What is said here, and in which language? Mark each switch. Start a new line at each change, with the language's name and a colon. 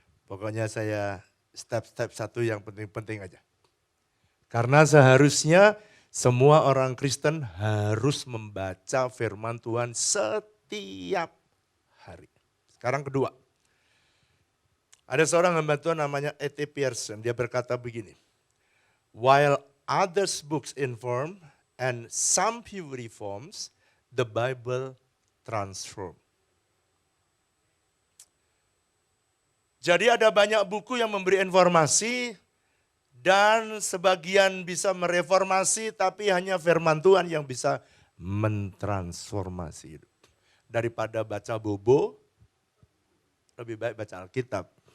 Indonesian: Pokoknya saya step-step 1 yang penting-penting aja. Karena seharusnya semua orang Kristen harus membaca firman Tuhan setiap hari. Sekarang kedua. Ada seorang hamba Tuhan namanya E.T.
English: Pearson,
Indonesian: dia berkata begini,
English: while others books inform and some few reforms, the Bible transform.
Indonesian: Jadi ada banyak buku yang memberi informasi dan sebagian bisa mereformasi, tapi hanya firman Tuhan yang bisa mentransformasi hidup. Daripada baca bobo, lebih baik baca Alkitab.